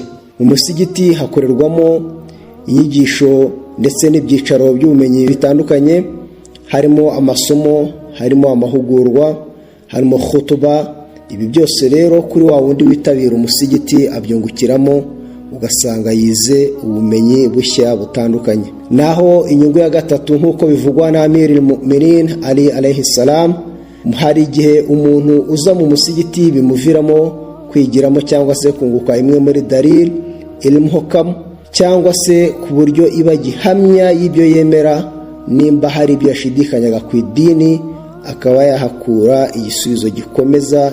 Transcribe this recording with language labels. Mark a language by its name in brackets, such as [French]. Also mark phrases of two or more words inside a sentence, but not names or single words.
[Kinyarwanda] Mu musigiti hakorerwamo inyigisho ndetse n'ibyicaro by'ubumenyi bitandukanye, harimo amasomo, harimo amahugurwa, harimo khutuba. Ibi byose rero kuri wa wundi witabira umusigiti abyungukiramo, ugasanga yize ubumenyi bushya butandukanye. Naho inyungu ya gatatu, nkuko bivugwa na Amir al-Mu'minin Ali [Arabic] عليه السلام, [Kinyarwanda] hari igihe umuntu uza mu musigiti bimuviramo kwigiramo cyangwa se kunguka imwe muri [Arabic] دليل علم حكم, [Kinyarwanda] cyangwa se ku buryo iba gihamya y'ibyo yemera, nimba hari ibyo yashidikanyaga ku idini akaba yahakura igisubizo gikomeza imani ye.